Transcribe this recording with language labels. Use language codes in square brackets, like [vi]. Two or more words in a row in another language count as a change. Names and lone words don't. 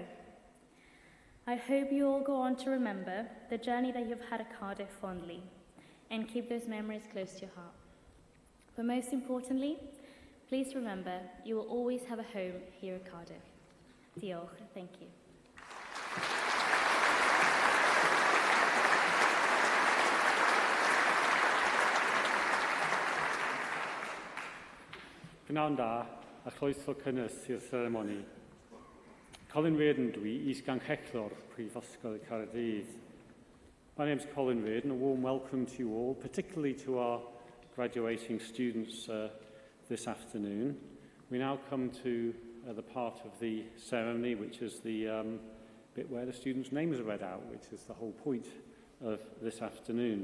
[en] I hope you all go on to remember the journey that you've had at Cardiff fondly, and keep those memories close to your heart. But most importantly, please remember you will always have a home here at Cardiff. Diolch, thank you. [cy] Gnawn da, a chroeso cynnes i'r seremoni. Colin Reardon dwi, is-ganghellor Prifysgol Cardiff. [en] My name is Colin Reardon. A warm welcome to you all, particularly to our graduating students this afternoon. We now come to the part of the ceremony, which is the bit where the students' names are read out, which is the whole point of this afternoon.